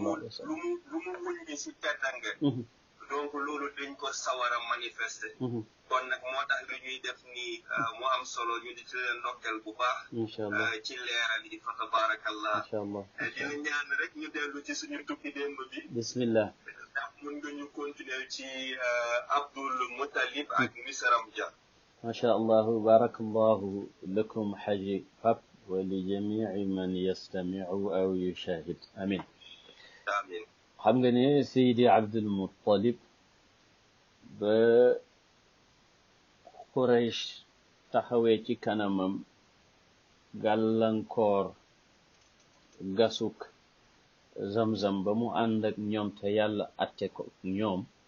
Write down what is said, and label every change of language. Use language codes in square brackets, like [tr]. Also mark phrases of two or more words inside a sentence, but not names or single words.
[wo] lu mu muñ bi si teddange donc loolu dañ ko sawar a manifester kon nag moo tax lu ñuy def nii mu am solo ñu di ci leen ndokkeel bu baax ci leeral yi fa tabarakallah dina ñaan rek ñu dellu ci suñu tukki démb bi bismillah ndax mën nga ñu continuer ci Abdul Muttalib ak Misram Dia [ar] ما شاء الله بارك الله لكم حاج باب ولجميع من يستمع أو يشاهد آمين آمين [wo] xam nga ne Seydi Abdul Muttalib ba Quraysh taxawee ci kanamam gàllankoor gasuk Zamzam ba mu ànd ak ñoom te yàlla atte ko ñoom